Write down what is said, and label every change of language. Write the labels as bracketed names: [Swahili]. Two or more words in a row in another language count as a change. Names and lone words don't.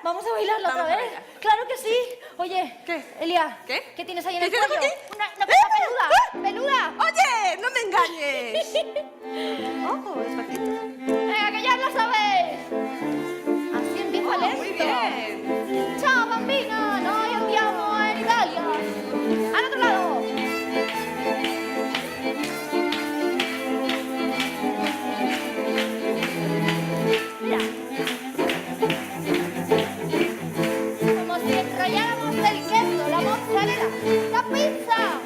[Spanish] ¿Vamos a bailarla Vamos otra a vez? bailar. ¡Claro que sí! Oye, ¿Qué? Elia, ¿Qué? tienes ahí en ¿Qué el tengo cuello? aquí? Una cosa peluda. ¡Peluda! Oye, no me engañes. Oh, despacito. ¡Venga, que ya lo sabéis! Así empieza el Muy bien. [Italian] ¡Ciao, bambina! ¡Noi andiamo in Italia! [Spanish] ¡Al otro lado! Mira. Como si enrolláramos el queso, la mozzarella, la pizza.